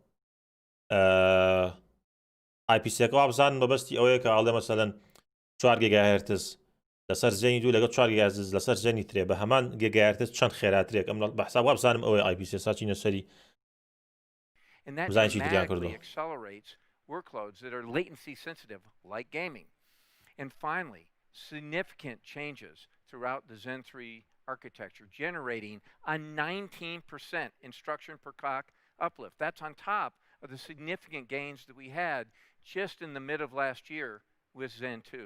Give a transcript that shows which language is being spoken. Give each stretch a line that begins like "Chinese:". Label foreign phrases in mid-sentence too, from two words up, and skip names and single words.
Central Kurdish: IPCەکە وابزان بەبەستی ئەوەیە کە ئاڵێ مەسەلەن 4 گیگاهرتز لەسەر زێنی دوو لەگەڵ 4 گیگاهرتز لەسەر زێنی ترێ بە هەمان گیگاهرتز چەند خێراترێک ئەم بە حساب وابزانم ئەوەی IPC ساچینە سەری بزانین چی تریان کردووە.
English: Workloads that are latency sensitive like gaming. And finally, significant changes throughout the Zen 3 architecture, generating a 19% instruction per clock uplift. That's on top of the significant gains that we had just in the mid of last year with Zen 2.